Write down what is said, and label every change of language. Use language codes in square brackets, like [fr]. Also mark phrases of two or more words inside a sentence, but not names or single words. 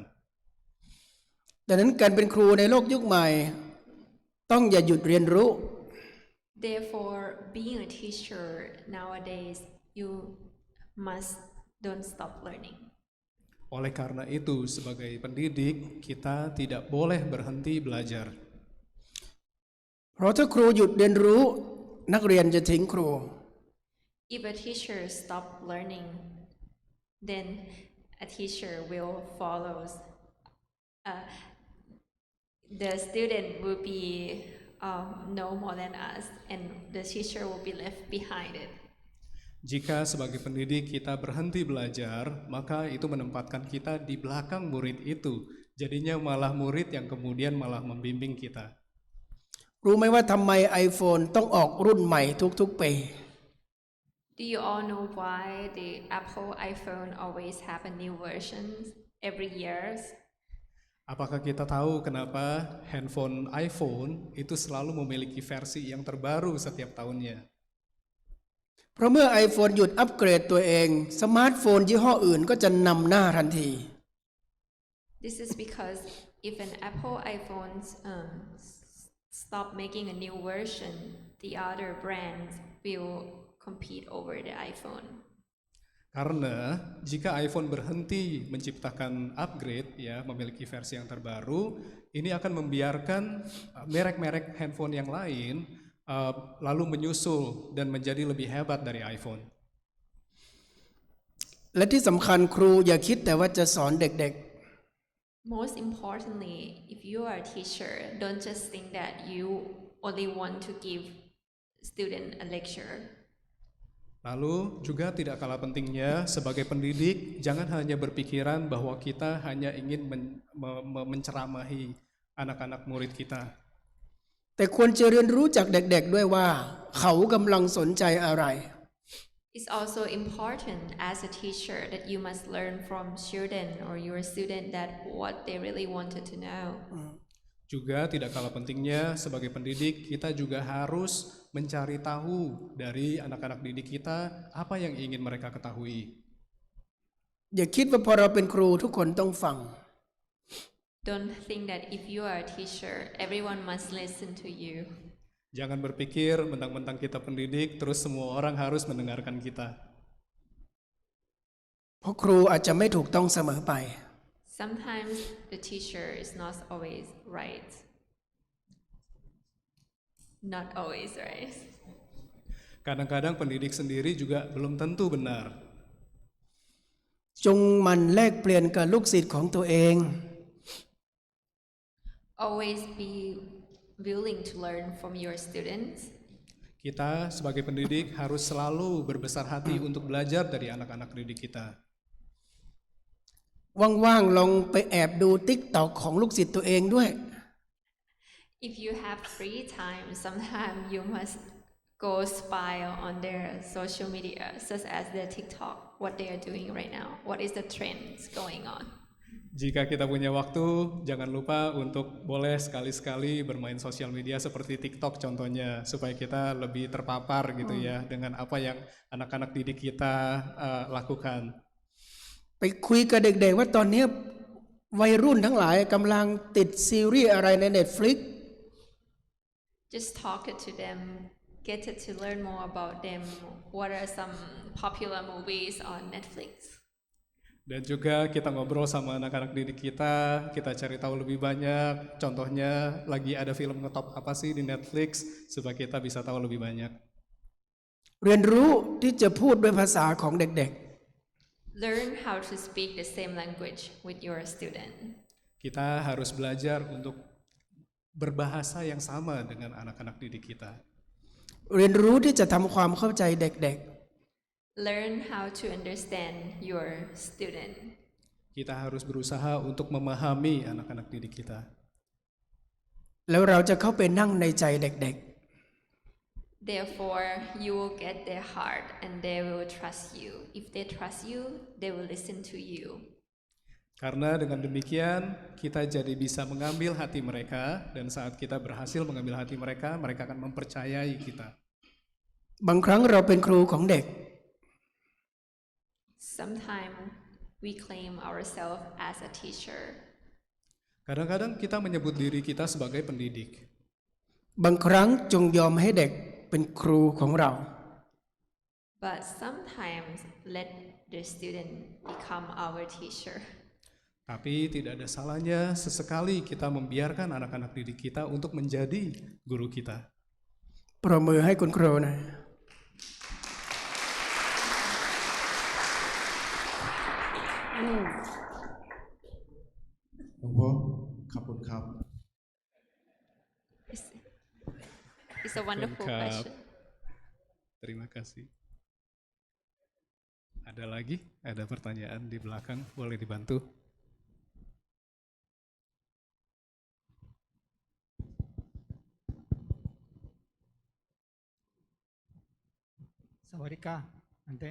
[th] ดังนั้นการเป็นครูในโลกยุคใหม่ต้องอย่าหยุดเรียนรู้ [en] Therefore, being a teacher nowadays, you must don't stop learning. [id] Oleh karena itu, sebagai pendidik, kita tidak boleh berhenti belajar. [th] เพราะถ้าครูหยุดเรียนรู้นักเรียนจะทิ้งครู [en] If a teacher stop learning, then a teacher will follow the student will be know more than us, and the teacher will be left behind it. [id] Jika sebagai pendidik kita berhenti belajar, maka itu menempatkan kita di belakang murid itu. Jadinya malah murid yang kemudian malah membimbing kita. [th] รู้ไหมว่าทำไม iPhone ต้องออกรุ่นใหม่ทุกๆปี [en] Do you all know why the Apple iPhone always have a new version every year? [id] Apakah kita tahu kenapa handphone iPhone itu selalu memiliki versi yang terbaru setiap tahunnya? [th] เพราะเมื่อ iPhone หยุดอัปเกรดตัวเองสมาร์ทโฟนยี่ห้ออื่นก็จะนำหน้าทันที [en] This is because if an Apple iPhone stop making a new version, the other brands will compete over the iPhone. [id] Karena jika iPhone berhenti menciptakan upgrade, ya, memiliki versi yang terbaru, ini akan membiarkan merek-merek handphone yang lain lalu menyusul dan menjadi lebih hebat dari iPhone. [th] และที่สำคัญครูอย่าคิดแต่ว่าจะสอนเด็ก [en] Most importantly, if you are a teacher, don't just think that you only want to give student a lecture. [id] Lalu juga tidak kalah pentingnya sebagai pendidik, jangan hanya berpikiran bahwa kita hanya ingin menceramahi anak-anak murid kita. [th] ๆ แต่ควรจะเรียนรู้จากเด็กๆด้วยว่าเขากำลังสนใจอะไร [en] It's also important as a teacher that you must learn from children or your student that what they really wanted to know. [id] Juga tidak kalah pentingnya sebagai pendidik, kita juga harus mencari tahu dari anak-anak didik kita apa yang ingin mereka ketahui. [th] อย่าคิดว่าพอเราเป็นครูทุกคนต้องฟัง [en] Don't think that if you are a teacher, everyone must listen to you. [id] Jangan berpikir mentang-mentang kita pendidik, terus semua orang harus mendengarkan kita. [th] เพราะครูอาจจะไม่ถูกต้องเสมอไป [en] Sometimes the teacher is not always right. Not always right. [id] Kadang-kadang pendidik sendiri juga belum tentu benar. [th] จงหมันแลกเปลี่ยนกับลูกศิษย์ของตัวเอง [en] Always be willing to learn from your students. [id] Kita sebagai pendidik harus selalu berbesar hati untuk belajar dari anak-anak didik kita. [th] ว่างๆลองไปแอบดู TikTok ของลูกศิษย์ตัวเองด้วย [en] If you have free time, sometimes you must go spy on their social media, such as their TikTok, what they are doing right now, what is the trends going on. [id] Jika kita punya waktu, jangan lupa untuk boleh sekali-sekali bermain sosial media seperti TikTok contohnya, supaya kita lebih terpapar gitu ya dengan apa yang anak-anak didik kita lakukan. [th] ไปคุยกับเด็กๆว่าตอนนี้วัยรุ่นทั้งหลายกำลังติดซีรีส์อะไรใน Netflix [en] Just talk it to them, get it to learn more about them. What are some popular movies on Netflix? [id] Dan juga kita ngobrol sama anak-anak didik kita cari tahu lebih banyak. Contohnya lagi ada film ngetop apa sih di Netflix supaya kita bisa tahu lebih banyak. [th] เรียนรู้ที่จะพูดด้วยภาษาของเด็ก [en] Learn how to speak the same language with your student. [id] Kita harus belajar untuk berbahasa yang sama dengan anak-anak didik kita. [th] ๆ เรียนรู้ที่จะทำความเข้าใจเด็ก [en] Learn how to understand your student. [id] Kita harus berusaha untuk memahami anak-anak didik kita. [th] ๆ แล้วเราจะเข้าไปนั่งในใจเด็ก [en] Therefore, you will get their heart and they will trust you. If they trust you, they will listen to you. [id] Karena dengan demikian kita jadi bisa mengambil hati mereka, dan saat kita berhasil mengambil hati mereka, mereka akan mempercayai kita. [th] ๆ บางครั้งเราเป็นครูของเด็ก [en] Sometimes we claim ourselves as a teacher. [id] Kadang-kadang kita menyebut diri kita sebagai pendidik. [th] บางครั้งจงยอมให้เด็กเป็นครูของเรา [en] But sometimes let the student become our teacher. [id] Tapi tidak ada salahnya sesekali kita membiarkan anak-anak didik kita untuk menjadi guru kita. [th] ปรบมือให้คุณครูหน่อย หลวงพ่อ [en] It's a wonderful [id] Lengkap. [en] question. [id] Terima kasih. Ada lagi? Ada pertanyaan di belakang? Boleh dibantu? [th] Sawadika, Ante.